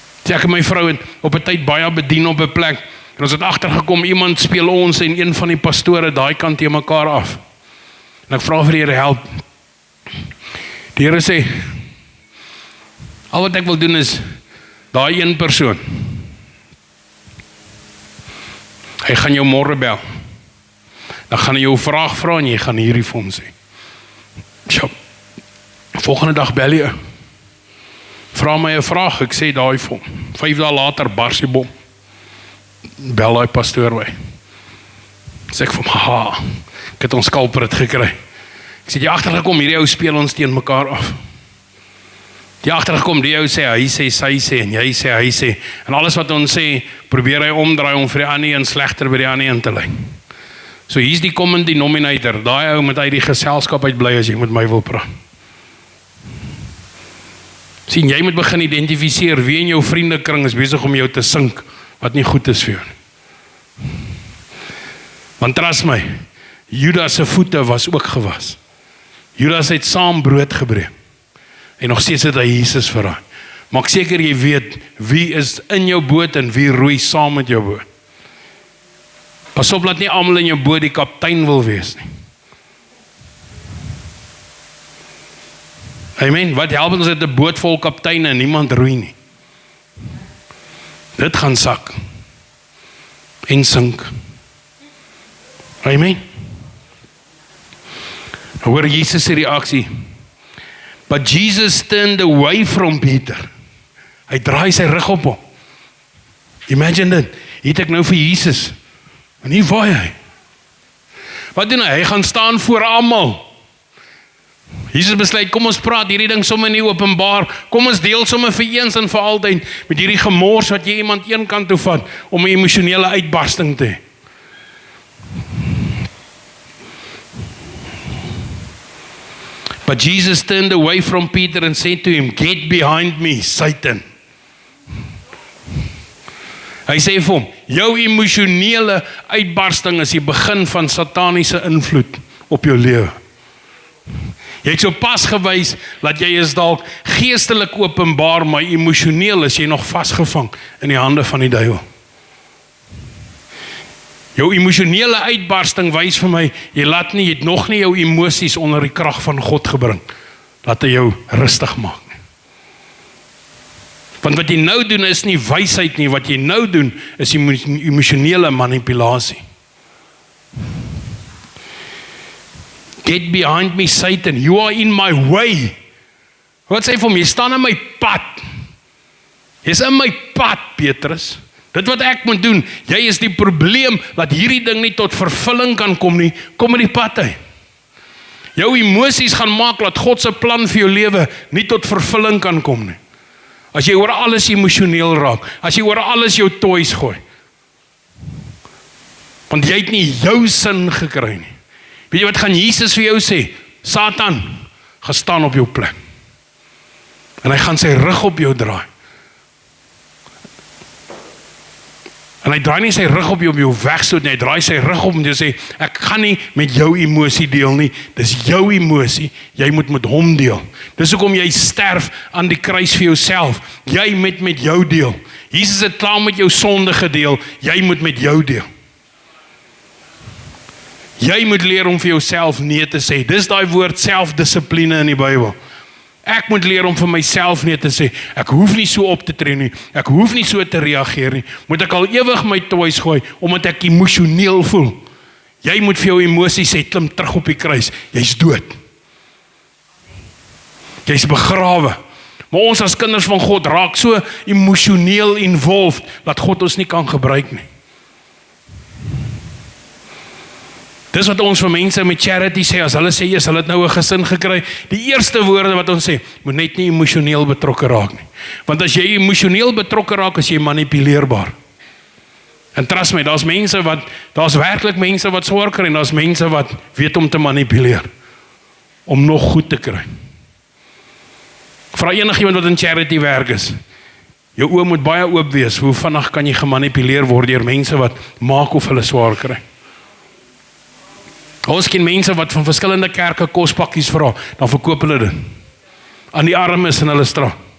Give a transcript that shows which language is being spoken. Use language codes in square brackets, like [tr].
[af] Ek en my vrou het op 'n tyd baie bedien op 'n plek. En ons het agtergekom, iemand speel ons en een van die pastore daai kant teen mekaar af. En ek vra vir die Here help. Die Here sê, al wat ek wil doen is daai een persoon Hy gaan jou môre bel. Dan gaan hy jou 'n vraag vra en jy gaan hierdie vir hom sê. Sjop. Volgende dag bel jy. Vra my 'n vraag, ek sê daai vir hom. 5 dae later bars die bom. Bel daai pastoor by. Sê ek vir hom, haha, ek het ons culprit gekry. Ek sê, jy agtergekom, hierdie ou speel ons teen mekaar af. Die agtergekom, die ou sê, hy sê, sy sê, en jy sê, hy sê. En alles wat ons sê, probeer hy omdraai om vir die ander en slegter by die ander in te lei. So hier's die common denominator. Daai ou moet uit die geselskap uitbly as jy met my wil praat. Sien, jy moet begin identifiseer wie in jou vriendekring is besig om jou te sink wat nie goed is vir jou nie. Want trust my, Judas se voete was ook gewas. Judas het saam brood gebreek. En nog steeds het hy Jesus verraai. Maak seker jy weet wie is in jou boot en wie roei saam met jou boot. Pas op dat nie almal in jou boot die kaptein wil wees nie. Amen. Wat help ons het 'n boot vol kapteine en niemand roei nie. Dit gaan sak. En sink. Amen. Hoor Jesus se reaksie. [en] But Jesus turned away from Peter. [af] Hy draai sy rug op hom. Imagine dit. Hier het ek nou vir Jesus. En hier waai hy. Wat doen hy? Hy gaan staan voor almal. Jesus besluit, kom ons praat hierdie ding sommer nie openbaar. Kom ons deel sommer vir eens en vir altyd met hierdie gemors wat jy iemand een kant toe vat om 'n emosionele uitbarsting te hê. [en] But Jesus turned away from Peter and said to him, "Get behind me, Satan." [af] Hy sê vir hom, jou emosionele uitbarsting is die begin van sataniese invloed op jou lewe. Jy het so pas gewys dat jy is dalk geestelik openbaar, maar emosioneel is jy nog vasgevang in die hande van die duiwel. Jou emosionele uitbarsting wys vir my, jy het nog nie jou emosies onder die krag van God gebring. Laat hy jou rustig maak. Want wat jy nou doen is nie wysheid nie, wat jy nou doen is emosionele manipulasie. [en] Get behind me, Satan, you are in my way. [af] Wat sê vir hom, jy staan in my pad. Jy's in my pad, Petrus. Dit wat ek moet doen, jy is die probleem, dat hierdie ding nie tot vervulling kan kom nie, kom in die pad uit. Jou emosies gaan maak, dat God se plan vir jou lewe nie tot vervulling kan kom nie. As jy oor alles emosioneel raak, as jy oor alles jou toys gooi, want jy het nie jou sin gekry nie. Weet jy wat gaan Jesus vir jou sê? Satan, gaan staan op jou plek. En hy gaan sy rug op jou draai. En hy draai nie sy rug op jou om jou wegstoot nie, hy draai sy rug op om te sê, ek gaan nie met jou emosie deel nie, dis jou emosie, jy moet met hom deel. Dis hoekom jy sterf aan die kruis vir jouself, jy moet met jou deel. Jesus het klaar met jou sonde gedeel, jy moet met jou deel. Jy moet leer om vir jouself nee te sê. Dis daai woord selfdissipline in die Bybel. Ek moet leer om vir myself nee te sê. Ek hoef nie so op te tree nie. Ek hoef nie so te reageer nie. Moet ek al ewig my toys gooi omdat ek emosioneel voel. Jy moet vir jou emosies sê, klim terug op die kruis. Jy's dood. Jy's begrawe. Maar ons as kinders van God raak so emosioneel involved dat God ons nie kan gebruik nie. Dis wat ons vir mense met charity sê, as hulle sê, hulle het nou 'n gesin gekry, die eerste woorde wat ons sê, moet net nie emosioneel betrokke raak nie. Want as jy emosioneel betrokke raak, is jy manipuleerbaar. En trust my, daar's werklik mense wat swaar kry, en daar's mense wat weet om te manipuleer, om nog goed te kry. Vra enigiemand wat in charity werk is, jou oë moet baie oop wees, hoe vinnig kan jy gemanipuleer word deur mense wat maak of hulle swaar kry. Ons ken mense wat van verskillende kerke kospakkies vra, dan verkoop hulle dit aan die armes in hulle straat.